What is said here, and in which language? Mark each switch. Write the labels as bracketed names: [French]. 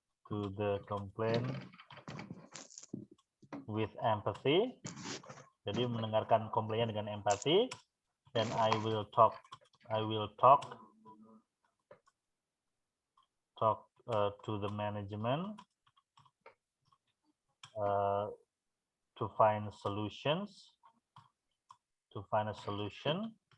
[English] to the complaint with empathy. [Indonesian] Jadi mendengarkan komplainnya dengan empati. [English] Then I will talk to the management to find solutions. To find a solution.